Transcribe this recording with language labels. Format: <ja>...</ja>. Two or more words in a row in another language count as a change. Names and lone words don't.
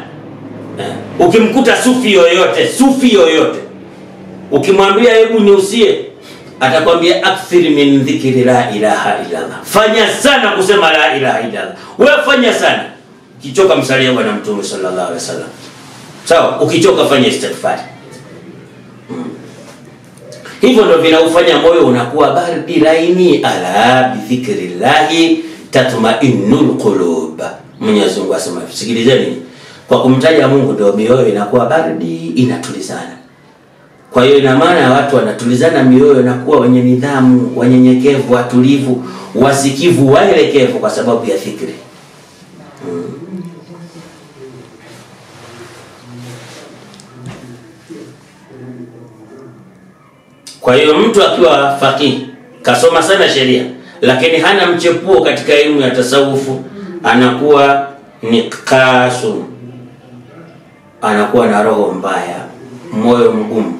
<sw>Ukimkuta sufi yoyote ukimwambia hebu niusie, atakwambia</sw> <ar>أكثر من ذكر لا إله إلا الله,</ar> <sw>fanya sana kusema</sw> <ar>لا إله إلا الله.</ar> <sw>Wewe fanya sana, ukichoka msalie bwana Mtume</sw> <ar>صلى الله عليه وسلم.</ar> <sw>Sawa, ukichoka fanya istighfar. Hivyo ndio vinaufanya moyo unakuwa baridi laini.</sw> <ar>ألا بذكر الله تطمئن القلوب.</ar> <sw>Mwenyezi Mungu asema, sikilizeni, kwa kumtaja Mungu ndio mioyo inakuwa baridi, inatulizana. Kwa hiyo ina maana watu wanatulizana mioyo na kuwa wenye nidhamu, wanyenyekevu, watulivu, wasikivu, waelekevu kwa sababu ya dhikri. Kwa hiyo mtu akiwa faqih, kasoma sana sheria, lakini hana mchepuo katika elimu ya tasawufu, anakuwa ni qasun, anakuwa na roho mbaya, moyo mgumu.</sw>